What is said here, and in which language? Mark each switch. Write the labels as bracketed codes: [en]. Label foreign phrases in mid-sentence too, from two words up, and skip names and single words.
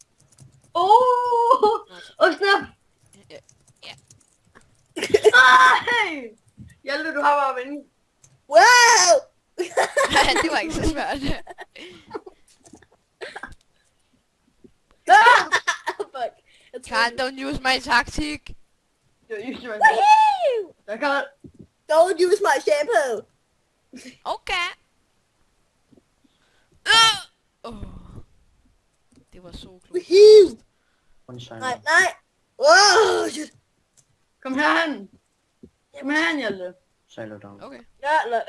[en] Snap. [da] Ja. Nej! Hjalte, du har bare at vinde. Wow! Det var ikke så svært. Fuck. Karl, [en] don't use my tactic. [da] Det var just, Woohoo! jeg kan... [en] Don't use my shampoo. [da] Okay. Det var så klogt. Woohoo! [en] One side. [da] Nej, nej. Wow, shit. Kom herhen. Kom herhen, Hjalte. [en] Silo down. [da] Okay. Ja, nej.